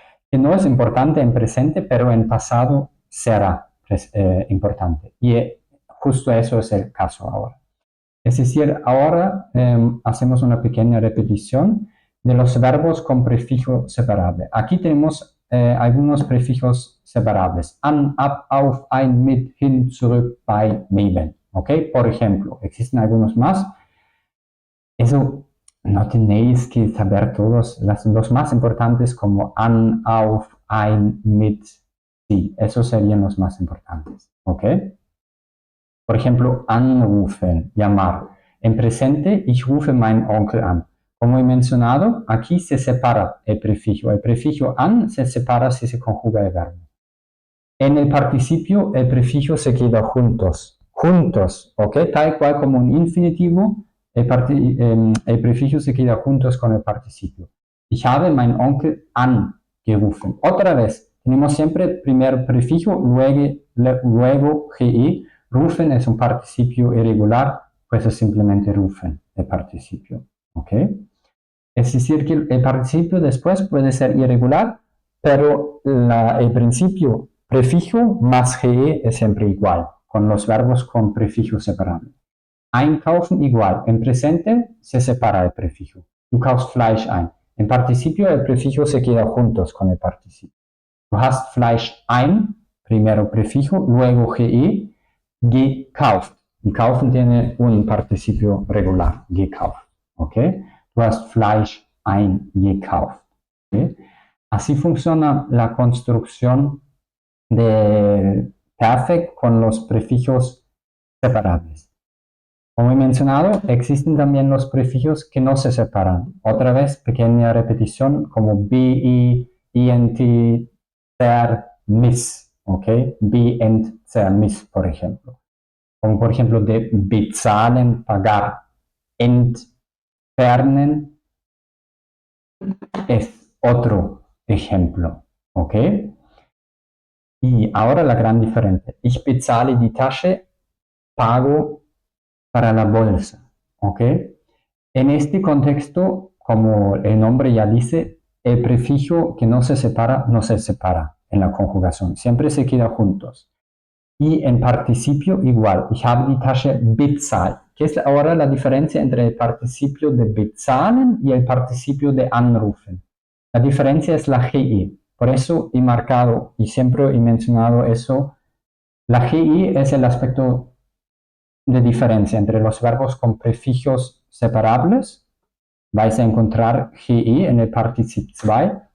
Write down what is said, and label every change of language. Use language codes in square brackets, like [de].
[es] Que no es importante en presente, pero en pasado será importante. Y justo eso es el caso ahora. Es decir, ahora hacemos una pequeña repetición de los verbos con prefijo separable. Aquí tenemos algunos prefijos separables. [de] An, ab, auf, ein, mit, hin, zurück, bei, neben. [es] ¿Ok? Por ejemplo, existen algunos más. Eso no tenéis que saber todos. Los más importantes como an, auf, ein, mit, sí. Esos serían los más importantes. ¿Ok? Por ejemplo, anrufen, llamar. En presente, [de] ich rufe meinen Onkel an. [es] Como he mencionado, aquí se separa el prefijo. El prefijo an se separa si se conjuga el verbo. En el participio, el prefijo se queda juntos. Juntos, ¿ok? Tal cual como un infinitivo, el prefijo se queda juntos con el participio. [de] Ich habe meinen Onkel angerufen. [es] Otra vez, tenemos siempre primer prefijo, luego ge. Rufen es un participio irregular, pues es simplemente rufen, el participio. ¿Ok? Es decir, que el participio después puede ser irregular, pero el principio prefijo más ge es siempre igual, con los verbos con prefijo separado. Einkaufen igual, en presente se separa el prefijo. [de] Du kaufst Fleisch ein. [es] En participio el prefijo se queda juntos con el participio. [de] Du hast Fleisch ein, [es] primero prefijo, luego [de] ge, gekauft. [es] Y kaufen tiene un participio regular, gekauft. ¿Ok? [de] Du hast Fleisch eingekauft. [es] ¿Okay? Así funciona la construcción del perfect con los prefijos separables. Como he mencionado, existen también los prefijos que no se separan. Otra vez, pequeña repetición como bi, int, ter, mis. ¿Ok? Bi, ent, ter, mis, por ejemplo. Como por ejemplo de bezahlen, pagar, entfernen, es otro ejemplo, ¿ok? Y ahora la gran diferencia. [de] Ich bezahle die Tasche, [es] pago para la bolsa, ¿ok? En este contexto, como el nombre ya dice, el prefijo que no se separa en la conjugación, siempre se queda juntos. Y en participio igual, [de] ich habe die Tasche bezahlt. [es] ¿Qué es ahora la diferencia entre el participio de bezahlen y el participio de anrufen? La diferencia es la GI. Por eso he marcado y siempre he mencionado eso. La GI es el aspecto de diferencia entre los verbos con prefijos separables. Vais a encontrar GI en el Partizip 2